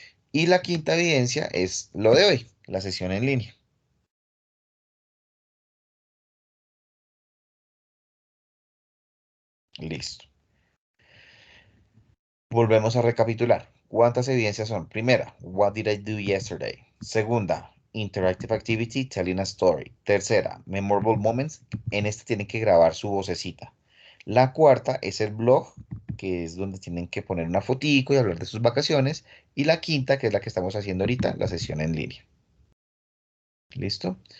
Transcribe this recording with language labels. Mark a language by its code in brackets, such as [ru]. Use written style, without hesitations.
[es] Y la quinta evidencia es lo de hoy, la sesión en línea. Listo. Volvemos a recapitular. ¿Cuántas evidencias son? Primera, [en] what did I do yesterday? [es] Segunda, [en] interactive activity, telling a story. [es] Tercera, [en] memorable moments. [es] En este tienen que grabar su vocecita. La cuarta es el blog, que es donde tienen que poner una fotico y hablar de sus vacaciones. Y la quinta, que es la que estamos haciendo ahorita, la sesión en línea. ¿Listo?